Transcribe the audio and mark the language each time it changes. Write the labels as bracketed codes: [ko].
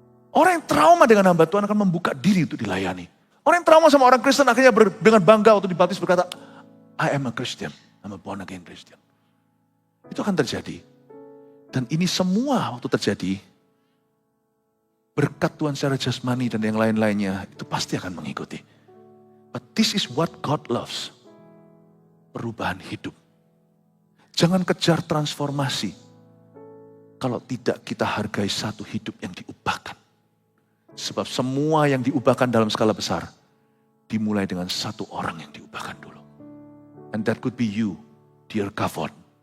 [id] Orang yang trauma dengan hamba Tuhan akan membuka diri untuk dilayani. Orang yang trauma sama orang Kristen akhirnya dengan bangga waktu dibaptis berkata, [en] I am a Christian, I'm a born again Christian. [id] Itu akan terjadi. Dan ini semua waktu terjadi, berkat Tuhan secara jasmani dan yang lain-lainnya, itu pasti akan mengikuti. [en] But this is what God loves. [id] Perubahan hidup. Jangan kejar transformasi kalau tidak kita hargai satu hidup yang diubahkan. Sebab semua yang diubahkan dalam skala besar dimulai dengan satu orang yang diubahkan dulu. [en] And that could be you, dear Kavod.